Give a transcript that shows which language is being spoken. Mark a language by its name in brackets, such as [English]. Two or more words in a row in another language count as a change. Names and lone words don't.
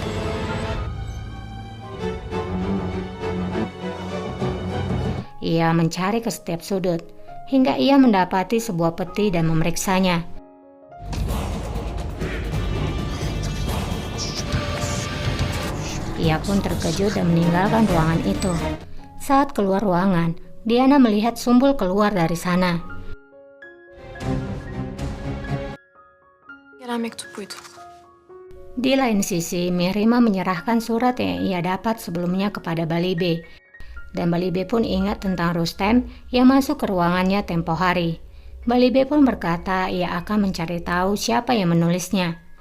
[Indonesian] Ia mencari ke setiap sudut, hingga ia mendapati sebuah peti dan memeriksanya. Ia pun terkejut dan meninggalkan ruangan itu. Saat keluar ruangan, Diana melihat Sumbul keluar dari sana. [Turkish] Gelen mektup buydu. [Indonesian] Di lain sisi, Mihrima menyerahkan surat yang ia dapat sebelumnya kepada Balibe. Dan Balibe pun ingat tentang Rustem yang masuk ke ruangannya tempo hari. Balibe pun berkata ia akan mencari tahu siapa yang menulisnya.